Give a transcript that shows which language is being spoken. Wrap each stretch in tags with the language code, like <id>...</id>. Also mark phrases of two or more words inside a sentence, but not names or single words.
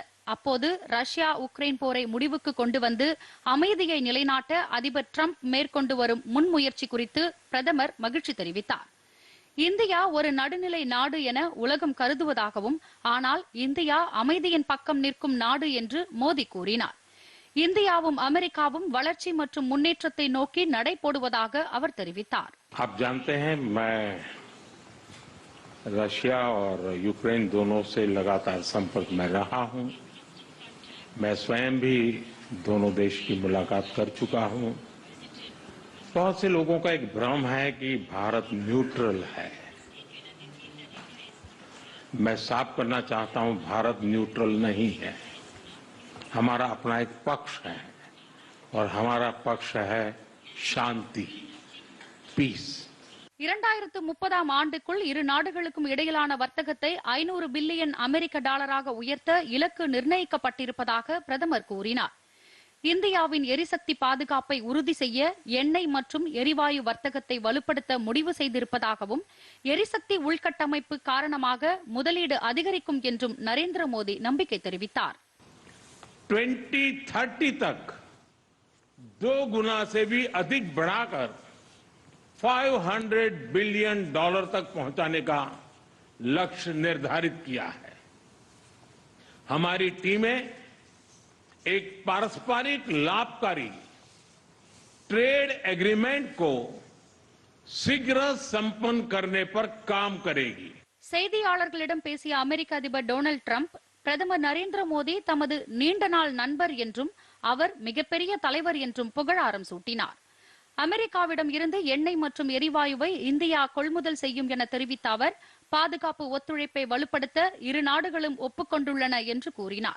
<ta>அப்போது ரஷ்யா உக்ரைன் போரை முடிவுக்கு கொண்டு வந்து அமைதியை நிலைநாட்ட அதிபர் டிரம்ப் மேற்கொண்டு வரும் முன்முயற்சி குறித்து பிரதமர் மகிழ்ச்சி தெரிவித்தார். இந்தியா ஒரு நடுநிலை நாடு என உலகம் கருதுவதாகவும், ஆனால் இந்தியா அமைதியின் பக்கம் நிற்கும் நாடு என்று மோடி கூறினார். இந்தியாவும் அமெரிக்காவும் வளர்ச்சி மற்றும் முன்னேற்றத்தை நோக்கி நடை போடுவதாக அவர் தெரிவித்தார்.</ta> <hi>आप जानते हैं मैं रशिया और यूक्रेन दोनों से लगातार संपर्क में रहा हूं। मैं स्वयं भी दोनों देश की मुलाकात कर चुका हूं। बहुत से लोगों का एक भ्रम है कि भारत न्यूट्रल है। मैं साफ करना चाहता हूं, भारत न्यूट्रल नहीं है। हमारा अपना एक पक्ष है और हमारा पक्ष है शांति, पीस.</hi> <ta>2030 ஆண்டுக்குள் இரு நாடுகளுக்கும் இடையிலான வர்த்தகத்தை 500 பில்லியன் அமெரிக்க டாலராக உயர்த்த இலக்கு நிர்ணயிக்கப்பட்டிருப்பதாக பிரதமர் கூறினார். இந்தியாவின் எரிசக்தி பாதுகாப்பை உறுதி செய்ய எண்ணெய் மற்றும் எரிவாயு வர்த்தகத்தை வலுப்படுத்த முடிவு செய்திருப்பதாகவும், எரிசக்தி உள்கட்டமைப்பு காரணமாக முதலீடு அதிகரிக்கும் என்றும் நரேந்திர மோடி நம்பிக்கை தெரிவித்தார்.</ta> <hi>2030 तक 2 गुना से भी अधिक बढ़ाकर $500 बिलियन तक पहुंचाने का लक्ष्य निर्धारित किया है. हमारी टीमें एक पारस्परिक लाभकारी</hi> <en>trade agreement</en> <hi>को शीघ्र संपन्न करने पर काम करेगी.</hi> <ta>செய்தியாளர்களிடம் பேசிய அமெரிக்க அதிபர் டொனால்டு டிரம்ப், பிரதமர் நரேந்திர மோடி தமது நீண்ட நாள் நண்பர் என்றும் அவர் மிகப்பெரிய தலைவர் என்றும் புகழாரம் சூட்டினார். அமெரிக்காவிடம் இருந்து எண்ணெய் மற்றும் எரிவாயுவை இந்தியா கொள்முதல் செய்யும் என தெரிவித்த அவர், பாதுகாப்பு ஒத்துழைப்பை வலுப்படுத்த இரு நாடுகளும் ஒப்புக்கொண்டுள்ளன என்று கூறினார்.</ta>